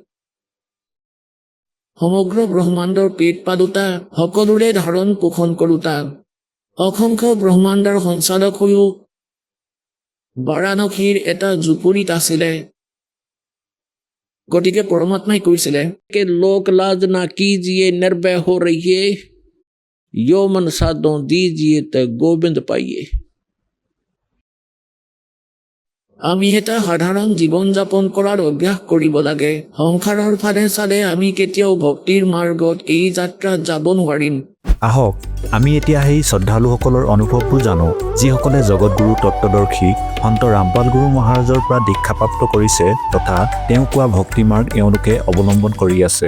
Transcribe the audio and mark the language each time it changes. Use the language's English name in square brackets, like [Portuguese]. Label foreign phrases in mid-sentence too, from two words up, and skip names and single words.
[Assamese] সমগ্ৰ ব্ৰহ্মাণ্ডৰ পেট পালোতা, সকলোৰে ধাৰণ পোষণ কৰোতা, অসংখ্য ব্ৰহ্মাণ্ডৰ সঞ্চালক হৈও বাৰাণসীৰ এটা জুপুৰিত আছিলে। গতিকে পৰমাত্মাই কৈছিলে, [Hindi] कि लोक लाज ना कीजिए निर्भय हो रहिए, यो मन साधो दीजिए तो गोविंद पाइए। [Assamese] আমি এটা সাধাৰণ জীৱন যাপন কৰাৰ অভ্যাস কৰিব লাগে। সংসাৰৰ ফালে চালে আমি কেতিয়াও ভক্তিৰ মাৰ্গত এই যাত্ৰাত যাব নোৱাৰিম। আহক আমি এতিয়া সেই শ্ৰদ্ধালুসকলৰ অনুভৱবোৰ জানো, যিসকলে জগতগুৰু তত্ত্বদৰ্শী সন্ত ৰামপাল গুৰু মহাৰাজৰ পৰা দীক্ষাপ্ৰাপ্ত কৰিছে তথা তেওঁ কোৱা ভক্তিমাৰ্গ এওঁলোকে অৱলম্বন কৰি আছে।